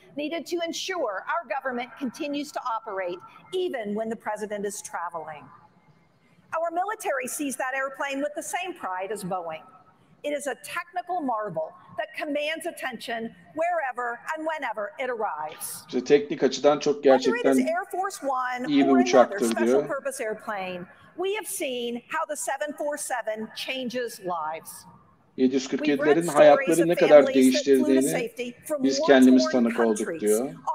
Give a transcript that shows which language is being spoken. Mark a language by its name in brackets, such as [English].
[English] Needed to ensure our government continues to operate even when the president is traveling. Our military sees that airplane with the same pride as Boeing. It is a technical marvel that commands attention wherever and whenever it arrives. [Turkish] İşte teknik açıdan çok gerçekten iyi bir uçaktır diyor. [English] We have seen how the 747 changes lives. [Turkish] 747'lerin hayatları ne kadar değiştirdiğini biz kendimiz tanık olduk diyor.